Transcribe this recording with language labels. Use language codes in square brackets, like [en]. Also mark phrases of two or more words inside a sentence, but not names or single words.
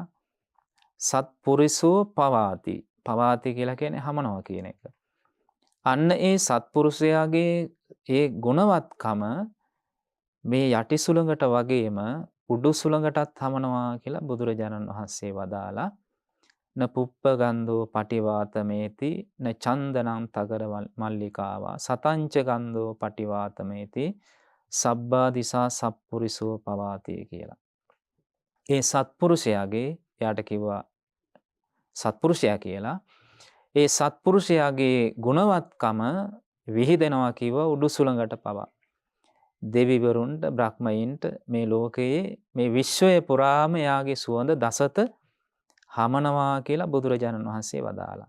[pi] සත්පුරිසෝ පවාති. [si] පවාති කියලා කියන්නේ හමනවා කියන එක. අන්න ඒ සත්පුරුෂයාගේ ඒ ගුණවත්කම මේ යටි සුළඟට වගේම උඩු සුළඟටත් හමනවා කියලා බුදුරජාණන් වහන්සේ වදාලා [pi] න පුප්ප ගන්ධෝ පටිවාතමේති න චන්දනං තගර මල්ලිකාවා සතංච ගන්ධෝ පටිවාතමේති සබ්බා දිසා සත්පුරිසෝ පවාති [si] කියලා. ඒ සත්පුරුෂයාගේ යාට කිව්වා සත්පුරුෂයා කියලා. ඒ සත්පුරුෂයාගේ ගුණවත්කම විහිදෙනවා කිව්වා උඩු සුළඟට පවා. දෙවිවරුන්ට බ්‍රහ්මයින්ට මේ ලෝකයේ මේ විශ්වය පුරාම යාගේ සුවඳ දසත හමනවා කියලා බුදුරජාණන් වහන්සේ වදාලා.